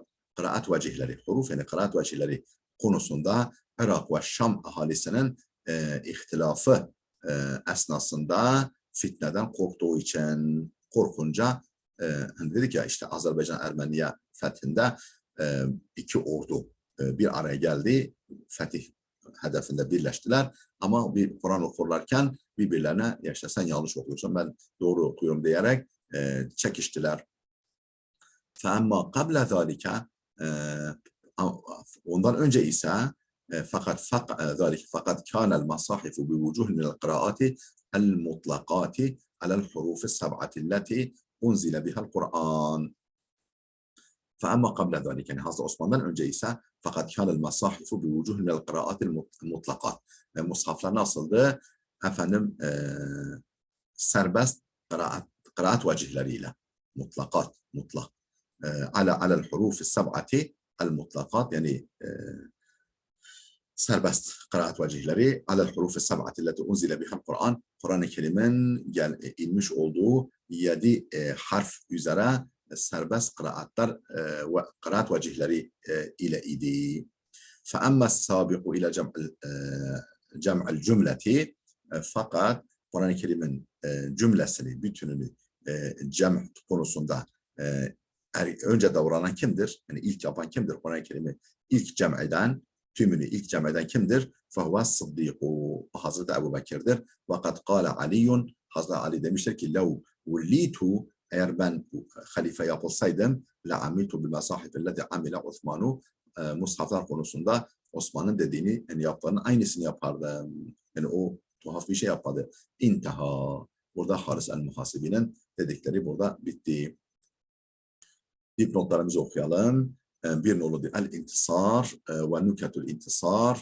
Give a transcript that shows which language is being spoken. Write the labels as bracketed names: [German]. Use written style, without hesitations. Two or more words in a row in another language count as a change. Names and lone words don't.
[Turkish] Kıraat vecihleri, huruf yani kıraat vecihleri konusunda Irak ve Şam ahalisinin ihtilafı esnasında fitneden korktuğu için korkunca dedik ya işte Azerbaycan Ermeniye fethinde iki ordu bir araya geldi. Fetih hedefinde birleştiler ama bir Kur'an okurlarken birbirlerine ya işte sen yanlış okuyorsun ben doğru okuyorum diyerek çekiştiler. [Arabic] فَاَمَّا قَبْلَ ذَٰلِكَ [Turkish] ondan önce ise fakat [Arabic] كان المصاحف بوجوه من القراءات المطلقات على الحروف السبعة التي أنزل بها القرآن. فأما قبل ذلك [Turkish] yani Hazreti Osman'dan önce ise fakat [Arabic] كان المصاحف بوجوه من القراءات المطلقات. [Turkish] Mushaflar nasıldı? Efendim serbest kıraat vecihleriyle. Mutlakat, mutlak. [Arabic] على الحروف السبعة المطلقات, [Turkish] yani serbest kıraat vecihleri [Arabic] على الحروف السبعة التي أنزل بها القرآن, [Turkish] Kur'an-ı Kerim'in inmiş olduğu 7 harf üzere serbest kıraatlar ve kıraat vecihleri ile idi. [Arabic] فَأَمَّا السَّابِقُ إلى جمع الجملة, [Turkish] fakat Kur'an-ı Kerim'in cümlesini, bütününü cem konusunda önce davranan kimdir? Yani ilk yapan kimdir? Kur'an-ı Kerim'i ilk cem eden, tümünü ilk cem eden kimdir? [Arabic] فَهُوَ الصِّدِّيقُ, [Turkish] Hazreti Ebu Bekir'dir. [Arabic] وَقَدْ قَالَ عَلِيٌّ, [Turkish] Hazreti Ali demiştir ki [Arabic] لَوْ وُلِّيتُ, [Turkish] eğer ben halife yapılsaydım [Arabic] لَعَمِلْتُ بِالْمَصَاحِفِ الَّذِي عَمِلَ عُثْمَانُ, [Turkish] mushaflar konusunda Osman'ın dediğini, yani yaptığının aynısını yapardım. Yani o tuhaf bir şey yapmadı. İntaha. Burada Haris el-Muhasibi'nin dedikleri burada bitti. Dipnotlarımızı okuyalım. Bir nolu el-intisar ve nüketul intisar.